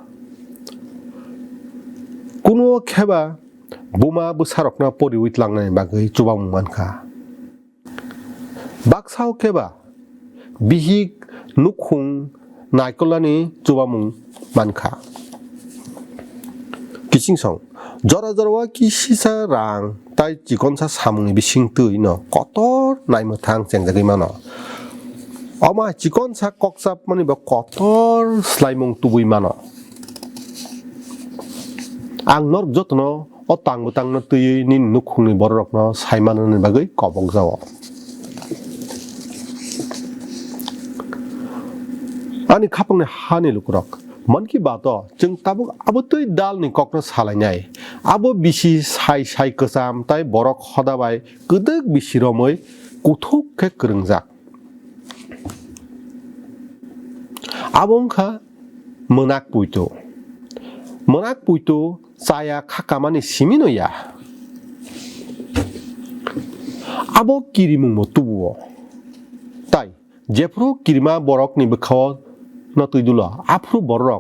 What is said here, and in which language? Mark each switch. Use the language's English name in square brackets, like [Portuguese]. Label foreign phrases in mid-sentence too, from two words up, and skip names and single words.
[Kok Borok] कुनु खेबा बुमा बुसारकना परिवित लांनाय बागै चुबां मानखा बाक्साव खेबा बिहिक नुखुं नायकलानि चुबामुं मानखा किसिंसं जरा किसिसा रां ताइ चिकनसा सामुंनि बिसिं तै न कतर नायमोथां चेंजागै मानो अमा चिकन सा कक्साप माने बा कतर स्लाइमुं तुबुइ मानो आं नर जतनो अ तांबोतांनो तैयै नि नुखुंनि बररकनो साइमाननि बागै कबक जाव आनि खापंनि हानि लुकुरक मन की बात जों ताबुक आबो तै दालनि ककनो सालायनाय आबो बिसि साइ कोसाम ताइ बरक हदाबाय गोदोक बिसिरमै कुथुकखे गोरोंजाक आबंखा मोनाक पुइतो चाया खाकामानि सिमिनोया आबो किरिमुं मतुबो ताइ जेफ्रु किरिमा बरकनि बखाव न तैदुला आफ्रु बरक